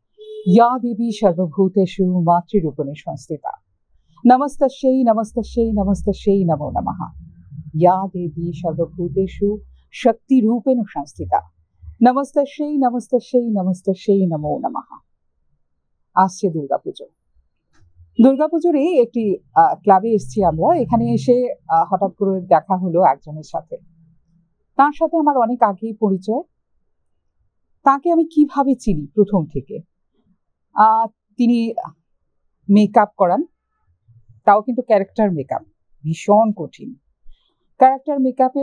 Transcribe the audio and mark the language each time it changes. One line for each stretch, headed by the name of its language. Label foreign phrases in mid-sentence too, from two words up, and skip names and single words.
Sanskrit: या देवी सर्वभूतेषु मातृरूपेण संस्थिता नमस्तस्यै नमस्तस्यै नमस्तस्यै नमो नमः। या देवी सर्वभूतेषु शक्तिरूपेण संस्थिता नमस्तस्यै नमस्तस्यै नमस्तस्यै नमो नमः।
Bangla: আসছে দুর্গাপুজো। দুর্গাপুজোর একটি ক্লাবে এসেছি আমরা। এখানে এসে হঠাৎ করে দেখা হলো একজনের সাথে। তার সাথে আমার অনেক আগেই পরিচয়। তাকে আমি কিভাবে চিনি প্রথম থেকে, তিনি মেকআপ করান, তাও কিন্তু
English: character makeup,
Bangla: ভীষণ কঠিন ক্যারেক্টার মেকআপের।